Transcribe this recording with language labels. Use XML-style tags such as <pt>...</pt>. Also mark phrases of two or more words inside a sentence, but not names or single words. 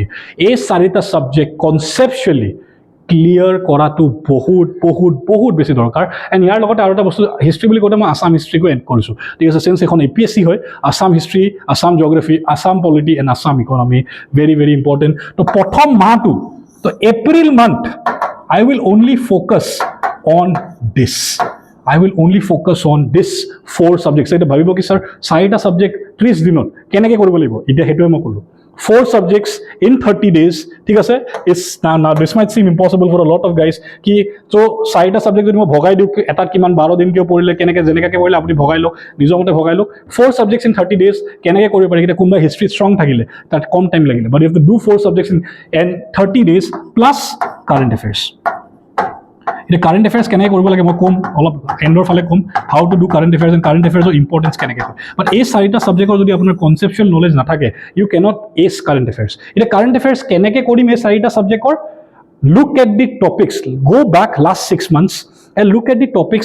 <as>এই 4টা ছাবজেক্ট</as> <en>conceptually clear</en> <as>কৰাটো বহুত বহুত বহুত বেছি দৰকাৰ। এণ্ড ইয়াৰ লগতে আৰু এটা বস্তু, হিষ্ট্ৰী বুলি কওঁতে মই আছাম হিষ্ট্ৰীকো এড কৰিছোঁ, ঠিক আছে, চিন্স এখন APSC হয়,</as> <en>Assam History, Assam Geography, Assam Polity and Assam Economy, very very important.</en> <as>তো প্ৰথম মাহটো, তো</as> <en>April month I will only focus on this. I will only focus on this 4 subjects.</en> <as>এটা ভাবিব কি স্যাৰ 4টা সাবজেক্ট 30 দিনত কেনেকৈ কৰিব লাগিব, এতিয়া হেতুৱে মই ক'লো</as> <en>4 subjects in 30 days,</en> <as>ঠিক আছে।</as> <en>It's now this might seem impossible for a lot of guys</en> <as>কি so 4টা সাবজেক্ট যদি মই ভগাই দিওঁ এটাত কিমান 12 দিন কিয় পঢ়িলে কেনেকৈ যেনেকৈ পঢ়িলে আপুনি ভগাই লওক, নিজৰ মতে ভগাই লওক।</as> <en>4 subjects in 30 days</en> <as>কেনেকৈ কৰিব পাৰি, এতিয়া কোনোবা হিষ্ট্ৰী ষ্ট্ৰং থাকিলে তাত কম টাইম লাগিলে,</as> <en>but you have to do 4 subjects in 30 days plus current affairs.</en> <as>এতিয়া</as> <en>current affairs</en> <as>কেনেকৈ কৰিব লাগে মই ক'ম, অলপ এণ্ডৰ ফালে ক'ম,</as> <en>how to do current affairs and current affairs importance</en> <as>কেনেকৈ হয়। বাট এই 4টা ছাবজেক্টৰ যদি আপোনাৰ</as> <en>conceptual knowledge</en> <as>নাথাকে</as> <en>you cannot ace current affairs.</en> <as>এতিয়া</as> <en>current affairs</en> <as>কেনেকৈ কৰিম এই 4টা ছাবজেক্টৰ?</as> <en>look at the topics, go back last 6 months and look at the topics.</en>